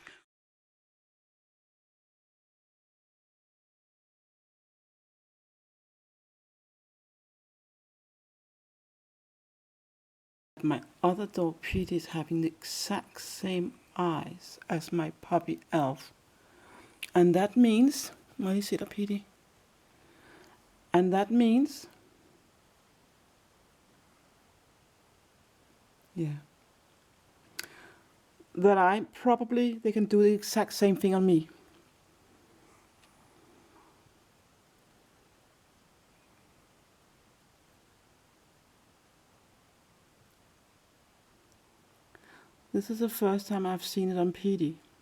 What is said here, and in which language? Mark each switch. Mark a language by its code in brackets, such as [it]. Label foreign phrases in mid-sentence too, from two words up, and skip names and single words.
[en] My other dog Petey is having the exact same eyes as my puppy Elf. And that means, [da] må I se dig, Petey? [en] And that means, yeah, that they can do the exact same thing on me. This is the first time I've seen it on Petey.